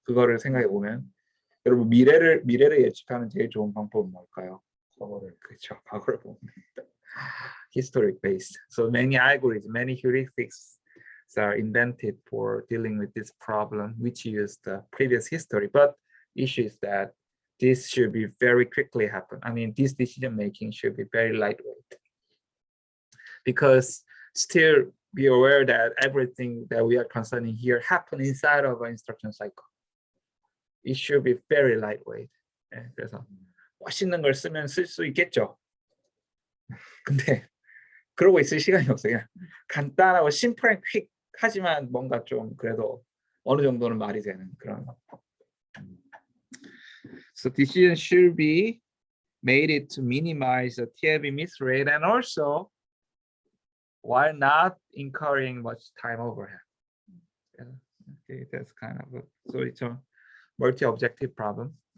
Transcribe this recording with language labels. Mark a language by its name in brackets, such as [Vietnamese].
[Korean] 그거를 생각해 보면, 여러분 미래를 예측하는 제일 좋은 방법은 뭘까요? 그렇죠. 과거를 보면 [English] historic based. So many algorithms, many heuristics are invented for dealing with this problem, which use the previous history. But issue is that this should be very quickly happen. I mean, this decision making should be very lightweight, because still be aware that everything that we are concerning here happen inside of an instruction cycle. It should be very lightweight. [Korean] 그래서 멋있는 걸 쓰면 쓸 수 있겠죠. 근데 그러고 있을 시간이 없어요. 그냥 간단하고 심플한 퀵 하지만 뭔가 좀 그래도 어느 정도는 말이 되는 그런. [English] So decision should be made it to minimize the TLB miss rate, and also while not incurring much time overhead. Okay, that's kind of so it's a multi-objective problem.